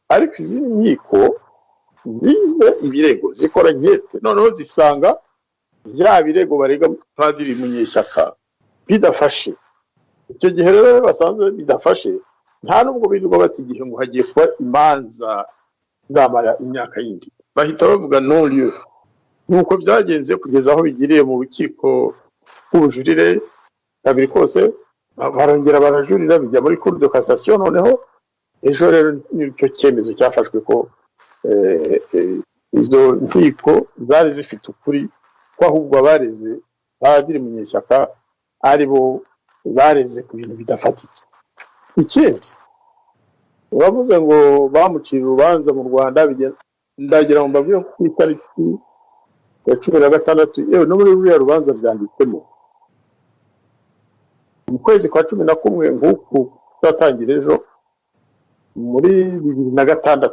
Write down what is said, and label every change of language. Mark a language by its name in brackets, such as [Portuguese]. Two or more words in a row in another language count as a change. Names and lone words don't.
[Kinyarwanda] Ariko izi nkiko zize ibirego, zikora nkete, noneho zisanga bya birego barega Padiri Munyeshyaka bidafashe. Icyo gihe rero basanze bidafashe, nta nubwo birirwa bati igihe ngo hagiye kuba imanza zamara imyaka yindi, bahita bavuga [French] non lieu. [Kinyarwanda] Nuko byagenze kugeza aho bigiriye mu rukiko rw'ubujurire kabiri kose, barongera barajurira bijya muri [French] cour de cassation. [Kinyarwanda] Noneho ejo rero nicyo cyemezo cyafashwe ko izo nkiko zari zifite ukuri, ko ahubwo abareze Padiri Munyeshyaka ari bo bareze ku bintu bidafatitse. Ikindi uravuze ngo bamucira urubanza mu Rwanda, ndagira ngo mbabwire ko itariki ya 16 yewe no muri ruriya rubanza byanditsemo mu kwezi kwa 11 nk'uku twatangira ejo muri 2006.